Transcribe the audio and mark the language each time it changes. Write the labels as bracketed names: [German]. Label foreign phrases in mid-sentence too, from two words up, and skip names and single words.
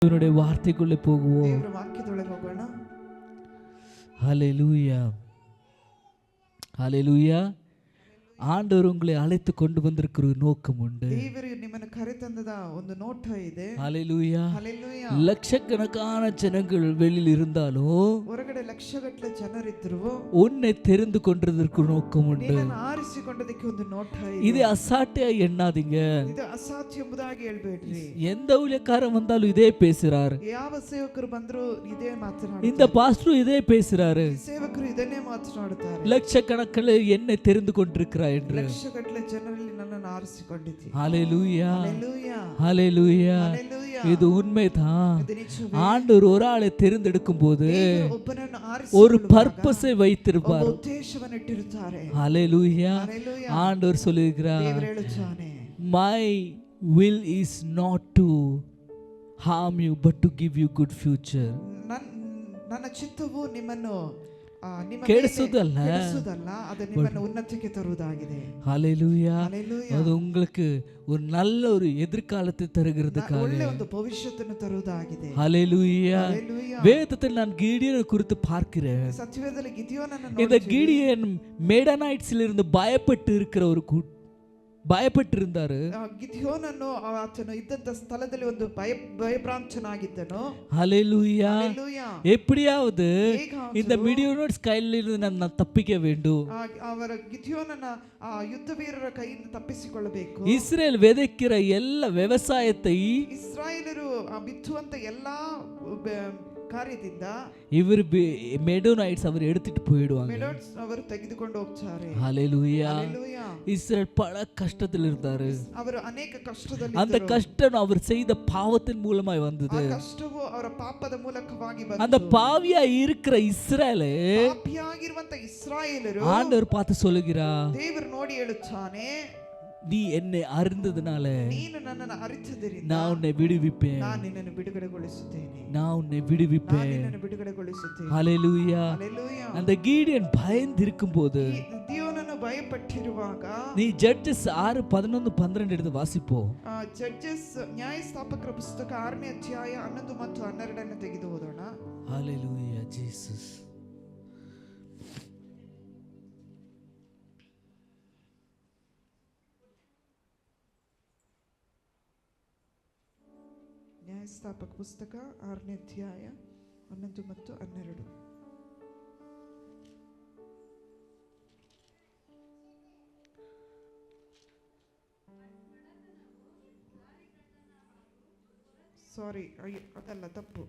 [Tamil] தேவனுடைய வார்த்தைக்குள்ளே போகுவோம். [Kannada] ದೇವರ ವಾಕ್ಯದೊಳಗೆ ಹೋಗೋಣ. [Tamil] ஹல்லேலூயா, ஹல்லேலூயா. ஆண்டவர் உங்களை அழைத்து கொண்டு வந்திருக்கிற ஒரு நோக்கம் உண்டு. [Kannada] ದೇವರು ನಿಮ್ಮನ್ನು ಕರೆತಂದದ ಒಂದು ನೋಟ ಇದೆ. [Tamil] ஹல்லேலூயா. [Kannada] ಹಲ್ಲೆಲೂಯಾ. [Tamil] லட்சக்கணக்கான ஜனங்கள் வெளியில் இருந்தாலும் [Kannada] ಹೊರಗಡೆ ಲಕ್ಷಗಟ್ಟಲೆ ಜನರಿದ್ರು [Tamil] உன்னை தெரிந்து கொண்டதற்கு நோக்கம் உண்டு. [Kannada] ನಿನ್ನನ್ನು ಆರಿಸಿಕೊಂಡದಕ್ಕೆ ಒಂದು ನೋಟ ಇದೆ. [Tamil] இது அசாட்டியா எண்ணாதீங்க. [Kannada] ಇದು ಅಸಾಧ್ಯ ಎಂಬುದಾಗಿ ಹೇಳ್ಬೇಡ್ರಿ. [Tamil] எந்த ஊழியக்காரன் வந்தாலும் இதே பேசுறாரு. [Kannada] ಯಾವ ಸೇವಕರು ಬಂದ್ರು ಇದೇ ಮಾತನಾಡ್ತಾರೆ. [Tamil] இந்த பாஸ்டர் இதே பேசுறாரு. [Kannada] ಸೇವಕರು ಇದನ್ನೇ ಮಾತನಾಡುತ್ತಾರೆ. [Tamil] லட்சக்கணக்கில் என்னை தெரிந்து கொண்டிருக்கிறார் என்று. [Kannada] ಲಕ್ಷಗಟ್ಟಲೆ ಜನರಲ್ಲಿ ನನ್ನನ್ನು ಆರಿಸಿಕೊಂಡಿದ್ದೀ. [Tamil] ஹல்லேலூயா, [Kannada] ಹಲ್ಲೆಲೂಯಾ, [Tamil] ஹல்லேலூயா. [Kannada] ಹಲ್ಲೆಲೂಯಾ. [Tamil] இது உண்மைதான். [Kannada] ಇದು ನಿಜವೇ. [Tamil] ஆண்டவர் ஒரு ஆளை தெரிந்தெடுக்கும் போது [Kannada] ದೇವರು ಒಬ್ಬನನ್ನು [Tamil] ஒரு [Kannada] ಆರಿಸಿಕೊಳ್ಳುವಾಗ [Tamil] பர்பஸை வைத்திருப்பார். [Kannada] ಒಬ್ಬ ಉದ್ದೇಶವನ್ನು ಇಟ್ಟಿರುತ್ತಾರೆ. [Tamil] ஹல்லேலூயா. [Kannada] ಹಲ್ಲೆಲೂಯಾ. [Tamil] ஆண்டவர் சொல்லுகிறார், [Kannada] ದೇವರು ಹೇಳುತ್ತಾನೆ, [English] my will is not to harm you but to give you good future. [Kannada] ನನ್ನ ಚಿತ್ತವು ನಿಮ್ಮನ್ನು ನಿಮ್ಮ ಕೆಡಿಸುವುದಲ್ಲ, ಅದು ನಿಮ್ಮನ್ನು ಉನ್ನತಿಗೆ ತರುವುದಾಗಿದೆ. [Tamil] ஹல்லேலூயா. [Kannada] ಹಲ್ಲೆಲೂಯಾ. [Tamil] அது உங்களுக்கு ஒரு நல்ல ஒரு எதிர்காலத்தை தருகிறதுக்காக. [Kannada] ಒಳ್ಳೆ ಒಂದು ಭವಿಷ್ಯವನ್ನು ತರುವುದಾಗಿದೆ. [Tamil] ஹல்லேலூயா. [Kannada] ಹಲ್ಲೆಲೂಯಾ. [Tamil] வேதத்தில் நான் கீடியனை குறித்து பார்க்கிறேன். [Kannada] ಸತ್ಯವೇದದಲ್ಲಿ ಗಿದಿಯೋನನ್ನು [Tamil] இந்த கீடியன் மேடனாய்ட்ஸ்ல இருந்து பயப்பட்டு இருக்கிற ஒரு பயப்பட்டு இருந்தாரு. [Kannada] ಗಿದಿಯೋನನ್ನು ಆತನು ಇದ್ದಂತ ಸ್ಥಳದಲ್ಲಿ ಒಂದು ಭಯಭ್ರಾಂತನಾಗಿದ್ದನು. [Tamil] ஹல்லேலூயா. [Kannada] ಹಲ್ಲೆಲೂಯಾ. [Tamil] எப்படியாவது இந்த மிடியோனைட்ஸ் கையில இருந்து நான் தப்பிக்க வேண்டும். [Kannada] ಅವರ ಗಿದಿಯೋನನ ಯುದ್ಧ ವೀರರ ಕೈಯಿಂದ ತಪ್ಪಿಸಿಕೊಳ್ಳಬೇಕು. [Tamil] இஸ்ரேல் விதைக்கிற எல்லா விவசாயத்தை [Kannada] ಇಸ್ರಾಯೇಲರು ಬಿತ್ತುವಂತ ಎಲ್ಲಾ ಕಾರ್ಯದಿಂದ [Tamil] இவர் மெடோனைட்ஸ் அவர் எடுத்துட்டு போயிடுவாங்க. [Kannada] ಮೆಡೋನ್ಸ್ ಅವರು ತೆಗೆದುಕೊಂಡು ಹೋಗ್ತಾರೆ. [Tamil] ஹல்லேலூயா. [Kannada] ಹಲ್ಲೆಲೂಯಾ. [Tamil] இஸ்ரேல் பல கஷ்டத்தில் இருந்தாரு. [Kannada] ಅವರು ಅನೇಕ ಕಷ್ಟದಲ್ಲಿ [Tamil] அந்த கஷ்டம் அவர் செய்த பாவத்தின் மூலமாய் வந்தது. [Kannada] ಆ ಕಷ್ಟವು ಅವರ ಪಾಪದ ಮೂಲಕವಾಗಿ ಬಂತು. [Tamil] அந்த பாவியா இருக்கிற இஸ்ரேலே [Kannada] ಪಾಪಿಯಾಗಿರುವಂತ ಇಸ್ರಾಯೇಲರು [Tamil] ஆண்டவர் பார்த்து சொல்லுகிறார், [Kannada] ದೇವರು ನೋಡಿ ಹೇಳುತ್ತಾನೆ, [Tamil] நீ என்னை அறிந்ததனால [Kannada] ನೀನು ನನ್ನನ್ನು ಅರಿತದ್ದರಿಂದ [Tamil] நான் உன்னை விடுவிப்பேன். [Kannada] ನಾನು ನಿನ್ನನ್ನು ಬಿಡುಗಡೆಗೊಳಿಸುತ್ತೇನೆ. [Tamil] நான் உன்னை [Kannada] ನಾನು [Tamil] விடுவிப்பேன். [Kannada] ನಿನ್ನನ್ನು ಬಿಡುಗಡೆಗೊಳಿಸುತ್ತೇನೆ. [Tamil] ஹல்லேலூயா. [Kannada] ಹಲ್ಲೆಲೂಯಾ. [Tamil] அந்த கீடியன் பயந்து இருக்கும்போது [Kannada] ಗಿದಿಯೋನನು ಭಯಪಟ್ಟಿರುವಾಗ [Tamil] நீ ஜட்ஜஸ் 6:11-12 எடுத்து வாசிப்போம். [Kannada] ಜಡ್ಜಸ್ ನ್ಯಾಯಸ್ಥಾಪಕರ ಪುಸ್ತಕ 6ನೇ ಅಧ್ಯಾಯ 11 ಮತ್ತು 12 ತೆಗೆದು ಓದೋಣ. [Tamil] ஹல்லேலூயா ஜீಸஸ். [Kannada] ನ್ಯಾಯಸ್ಥಾಪಕ ಪುಸ್ತಕ 6ನೇ ಅಧ್ಯಾಯ 11 ಮತ್ತು 12. ಸಾರಿ, ಅದಲ್ಲ, ತಪ್ಪು.